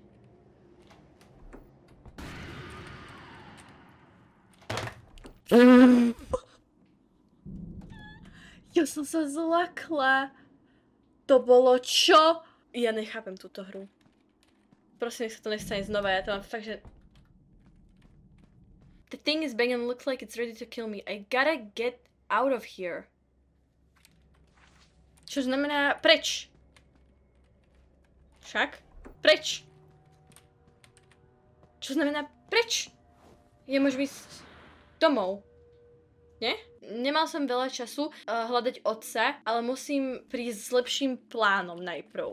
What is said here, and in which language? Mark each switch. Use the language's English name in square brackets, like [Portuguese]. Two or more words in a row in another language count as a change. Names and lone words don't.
[Slovak] Ja som sa zlakla. To bolo čo? Ja nechápem túto hru. Prosím, nech sa to nestane znova, ja to mám fakt, že... [English] The thing is banging, looks like it's ready to kill me. I gotta get out of here. [Slovak] Čo znamená preč? Však? Preč? Čo znamená preč? Ja môžem ísť domov. Nie? Nemal som veľa času hľadať otca, ale musím prísť s lepším plánom najprv.